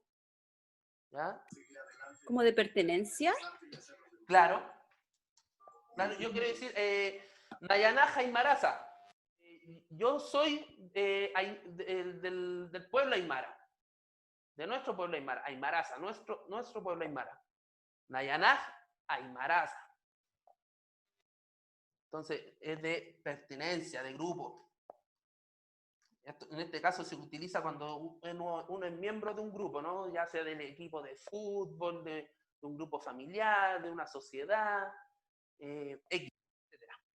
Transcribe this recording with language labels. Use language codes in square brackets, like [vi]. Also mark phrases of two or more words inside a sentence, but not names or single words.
[es] ¿Ya? ¿Como de pertenencia? Claro. Yo quiero decir, [ay] Nayanaja y Maraza. [es] Yo soy del pueblo aymara. de nuestro pueblo aymara, aymaraza, nuestro pueblo aymara. [ay] Nayanaj, aymaraza. [es] Entonces, es de pertenencia, de grupo. En este caso se utiliza cuando uno es miembro de un grupo, ¿no? Ya sea del equipo de fútbol, de un grupo familiar, de una sociedad, X, etc.